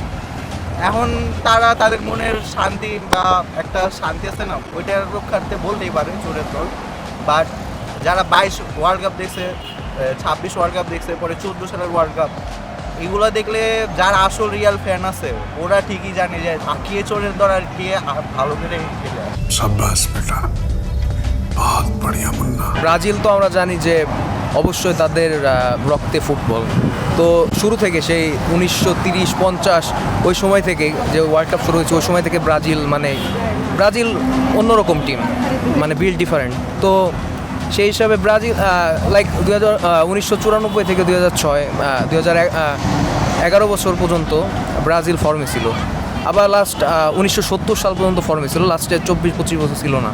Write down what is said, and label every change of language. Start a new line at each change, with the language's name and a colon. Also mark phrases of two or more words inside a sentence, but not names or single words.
Bangla: এখন তারা তাদের মনের শান্তি বা একটা শান্তি আছে না, ওইটার রক্ষার্থে বলতেই পারে চোরের দল। বাট যারা 22
English: world cup
Bangla: দেখছে, 26
English: world cup
Bangla: দেখছে, পরে 14 সালের
English: world cup,
Bangla: এগুলো দেখলে যারা আসল
English: real fan
Bangla: আছে ওরা ঠিকই জানে যে কে চোরের দল আর কে ভালো করে খেলে।
Hindi: शाबाश बेटा, बहुत बढ़िया मुन्ना।
Bangla: ব্রাজিল তো আমরা জানি যে অবশ্যই তাদের রক্তে ফুটবল, তো শুরু থেকে সেই 1930-50 ওই সময় থেকে যে
English: world cup
Bangla: শুরু হয়েছে, ওই সময় থেকে ব্রাজিল অন্যরকম টিম, মানে
English: built different.
Bangla: তো সেই হিসাবে ব্রাজিল লাইক 1994 থেকে 2006 2011 বছর পর্যন্ত ব্রাজিল ফর্মে ছিল, আবার লাস্ট 1970 সাল পর্যন্ত ফর্মে ছিল, লাস্টে 24-25 বছর ছিল না।